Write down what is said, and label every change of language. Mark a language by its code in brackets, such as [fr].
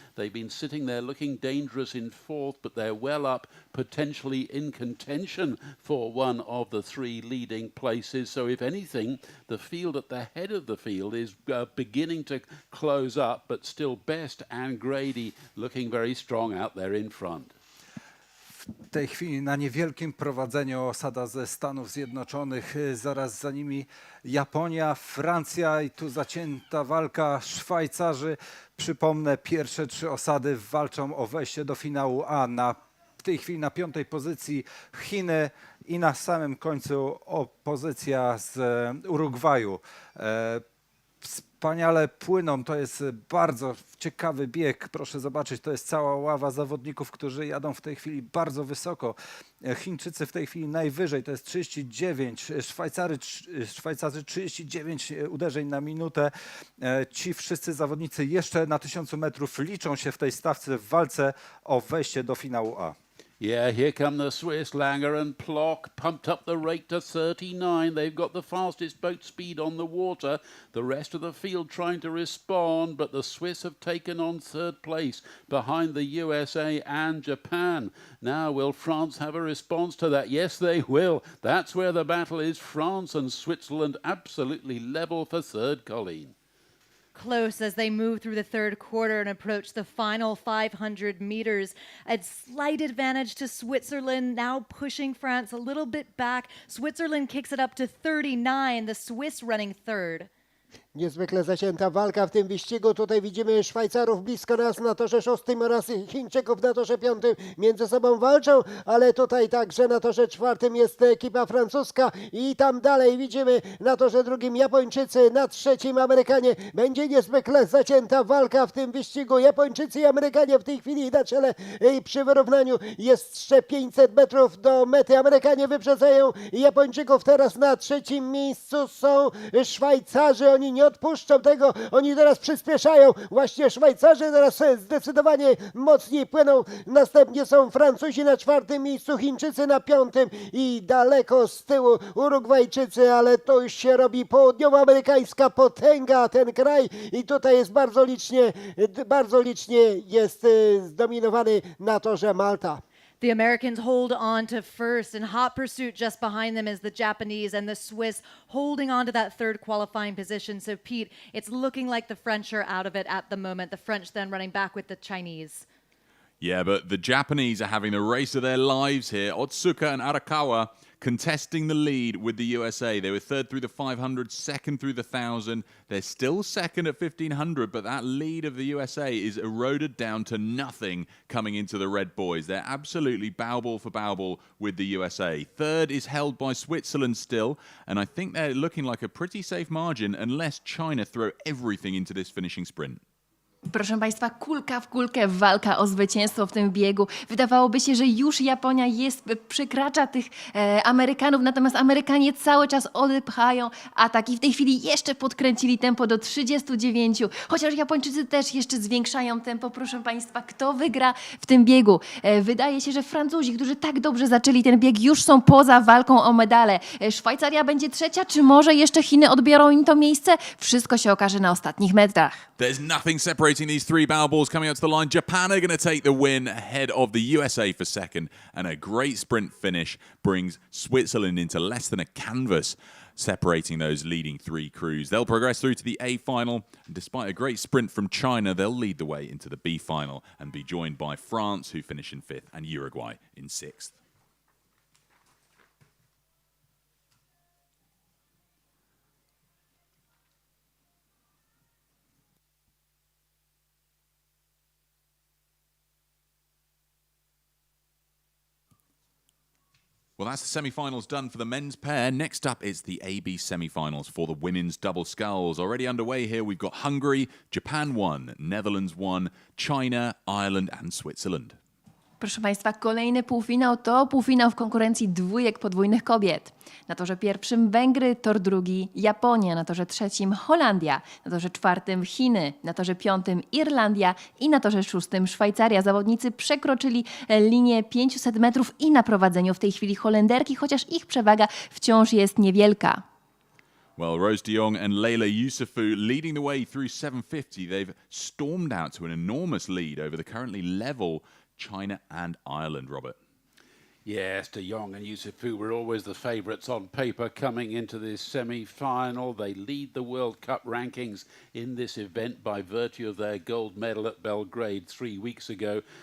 [en] They've been sitting there looking dangerous in fourth, but they're well up, potentially in contention for one of the 3 leading places. So if anything, the field at the head of the field is beginning to close up, but still Best and Grady looking very strong out there in front. [pl] W tej chwili na niewielkim prowadzeniu osada ze Stanów Zjednoczonych, zaraz za nimi Japonia, Francja i tu zacięta walka Szwajcarzy. Przypomnę, pierwsze 3 osady walczą o wejście do finału A. W tej chwili na 5. pozycji Chiny i na samym końcu pozycja z Urugwaju. Wspaniale płyną, to jest bardzo ciekawy bieg, proszę zobaczyć, to jest cała ława zawodników, którzy jadą w tej chwili bardzo wysoko. Chińczycy w tej chwili najwyżej, to jest 39, Szwajcarzy 39 uderzeń na minutę. Ci wszyscy zawodnicy jeszcze na 1000 metrów liczą się w tej stawce w walce o wejście do finału A. [en] Yeah, here come the Swiss, Langer and Plock, pumped up the rate to 39. They've got the fastest boat speed on the water. The rest of the field trying to respond, but the Swiss have taken on third place behind the USA and Japan. Now, will France have a response to that? Yes, they will. That's where the battle is. France and Switzerland absolutely level for third, Colleen. Close as they move through the third quarter and approach the final 500 meters. A slight advantage to Switzerland, now pushing France a little bit back. Switzerland kicks it up to 39, the Swiss running third. [pl] Niezwykle zacięta walka w tym wyścigu. Tutaj widzimy Szwajcarów blisko nas na torze 6 oraz Chińczyków na torze 5. Między sobą walczą, ale tutaj także na torze 4 jest ekipa francuska i tam dalej widzimy na torze 2 Japończycy, na 3 Amerykanie. Będzie niezwykle zacięta walka w tym wyścigu. Japończycy i Amerykanie w tej chwili na czele i przy wyrównaniu jest jeszcze 500 metrów do mety. Amerykanie wyprzedzają Japończyków. Teraz na 3. miejscu są Szwajcarzy. Oni nie odpuszczą tego, oni teraz przyspieszają. Właśnie Szwajcarzy teraz zdecydowanie mocniej płyną. Następnie są Francuzi na 4. miejscu, Chińczycy na 5. i daleko z tyłu Urugwajczycy, ale to już się robi południowoamerykańska potęga, ten kraj i tutaj jest bardzo licznie jest zdominowany na torze Malta. [en] The Americans hold on to first. In hot pursuit just behind them is the Japanese and the Swiss holding on to that third qualifying position. So, Pete, it's looking like the French are out of it at the moment. The French then running back with the Chinese. Yeah, but the Japanese are having the race of their lives here. Otsuka and Arakawa contesting the lead with the USA. They were third through the 500, second through the 1,000. They're still second at 1,500, but that lead of the USA is eroded down to nothing coming into the red boys. They're absolutely bow ball for bow ball with the USA. Third is held by Switzerland still, and I think they're looking like a pretty safe margin unless China throw everything into this finishing sprint. [pl] Proszę Państwa, kulka w kulkę walka o zwycięstwo w tym biegu. Wydawałoby się, że już Japonia przekracza tych Amerykanów, natomiast Amerykanie cały czas odpchają atak i w tej chwili jeszcze podkręcili tempo do 39, chociaż Japończycy też jeszcze zwiększają tempo. Proszę Państwa, kto wygra w tym biegu? Wydaje się, że Francuzi, którzy tak dobrze zaczęli ten bieg, już są poza walką o medale. Szwajcaria będzie trzecia, czy może jeszcze Chiny odbiorą im to miejsce? Wszystko się okaże na ostatnich metrach. [en] There's nothing separating these three bow balls coming out to the line. Japan are going to take the win ahead of the USA for second, and a great sprint finish brings Switzerland into less than a canvas, separating those leading three crews. They'll progress through to the A final, and despite a great sprint from China, they'll lead the way into the B final and be joined by France, who finish in fifth, and Uruguay in sixth. Well, that's the semi-finals done for the men's pair. Next up is the AB semi-finals for the women's double sculls. Already underway here, we've got Hungary, Japan 1, Netherlands 1, China, Ireland and Switzerland. [pl] Proszę Państwa, kolejny półfinał to półfinał w konkurencji dwójek podwójnych kobiet. Na torze pierwszym Węgry, tor drugi Japonia, na torze trzecim Holandia, na torze czwartym Chiny, na torze piątym Irlandia i na torze szóstym Szwajcaria. Zawodnicy przekroczyli linię 500 metrów i na prowadzeniu w tej chwili Holenderki, chociaż ich przewaga wciąż jest niewielka. [en] Well, Rose de Jong and Leila Yousafou leading the way through 750. They've stormed out to an enormous lead over the currently level China and Ireland, Robert. Yes, de Jong and Yousafou were always the favourites on paper coming into this semi-final. They lead the World Cup rankings in this event by virtue of their gold medal at Belgrade 3 weeks ago.